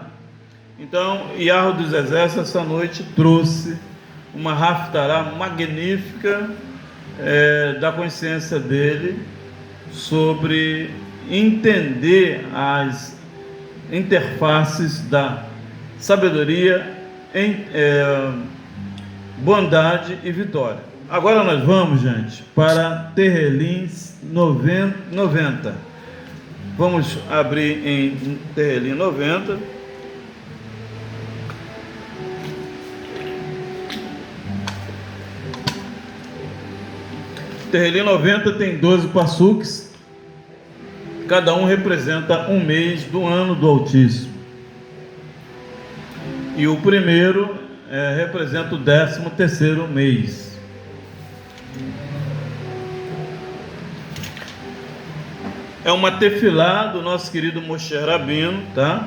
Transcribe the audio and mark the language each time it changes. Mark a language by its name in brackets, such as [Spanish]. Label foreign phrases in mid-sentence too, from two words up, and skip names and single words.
[Portuguese] Então, Yahweh dos exércitos, essa noite, trouxe uma raftará magnífica da consciência dele sobre entender as interfaces da sabedoria, bondade e vitória. Agora nós vamos, gente, para Tehilim 90. Vamos abrir em Tehilim 90. Tehilim 90 tem 12 passuques, cada um representa um mês do ano do Altíssimo. E o primeiro representa o 13º mês. É uma tefilá do nosso querido Moshe Rabino, tá?